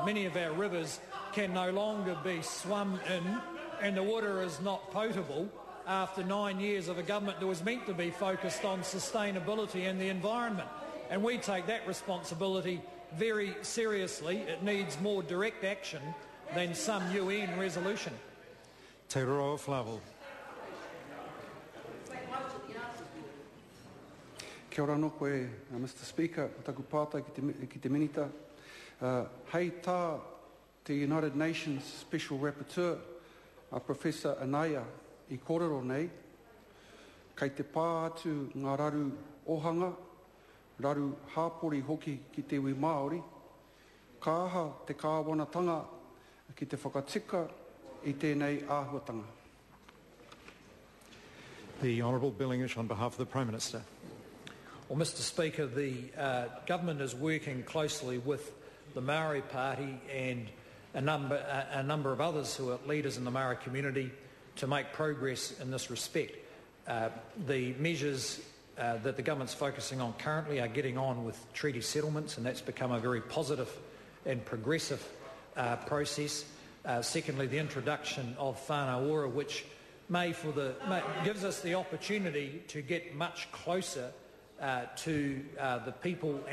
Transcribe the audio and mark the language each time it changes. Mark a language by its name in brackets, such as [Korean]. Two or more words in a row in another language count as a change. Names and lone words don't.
[English] Many of our rivers can no longer be swum in, and the water is not potable after 9 years of a government that was meant to be focused on sustainability and the environment. And we take that responsibility very seriously. It needs more direct action than some UN resolution. Te Roroa Flavel. [Māori] Kia ora no koe, [English] Mr Speaker, [Māori] taku pātai ki te minita. Hei tā te [English] United Nations Special Rapporteur, [Māori] Professor Anaya, I kōrero nei, kei te pā atu ngā raru ohanga, raru hāpori hoki ki te iwi Māori, ka aha te kāwanatanga ki te whakatika I tēnei āhuatanga. [English] The Honourable Bill English on behalf of the Prime Minister. Well, Mr Speaker, the government is working closely with the Maori Party and a number of others who are leaders in the Maori community to make progress in this respect. The measures that the government's focusing on currently are getting on with treaty settlements, and that's become a very positive and progressive process. Secondly, the introduction of whānau ora, which gives us the opportunity to get much closer to the people